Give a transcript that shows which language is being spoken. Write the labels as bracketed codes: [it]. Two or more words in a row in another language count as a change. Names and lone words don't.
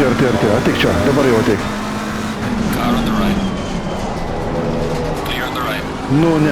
[lt] Ateik čia, dabar jau ateik. [en] Car on the right. Clear on the right. [lt] Nu, ne.